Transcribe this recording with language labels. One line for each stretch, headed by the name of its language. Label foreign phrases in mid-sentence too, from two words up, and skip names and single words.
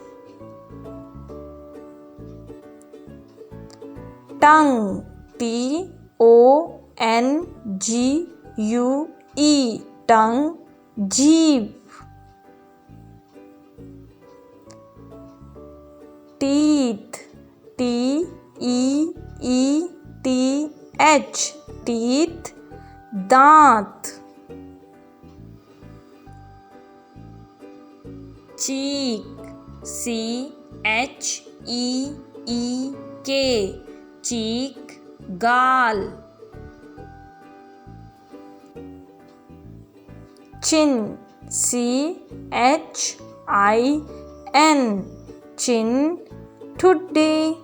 English: Tongue, T-O-N-G-U-E, tongue, जीभ. Teeth, T-E-E-T-H, teeth, दांत. Cheek, C-H-E-E-K, cheek, गाल. Chin, C-H-I-N, chin, ठुड्डी.